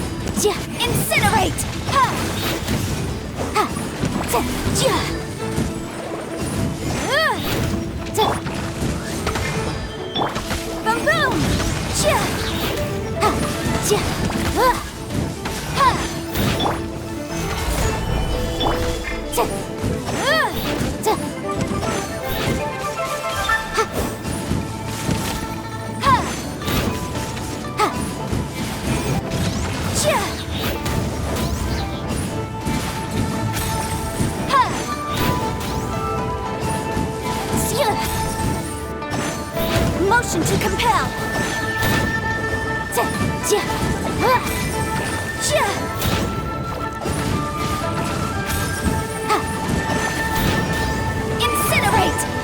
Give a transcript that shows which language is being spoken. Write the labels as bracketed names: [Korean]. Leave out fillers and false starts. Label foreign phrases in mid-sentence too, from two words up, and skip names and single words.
[English] Incinerate! Ha! Ha! Ja! Boom boom! Ja! Ha! Ja! Ha! Ha! Ja! Ja! Ha! Ha! Ja! Motion to compel. Incinerate.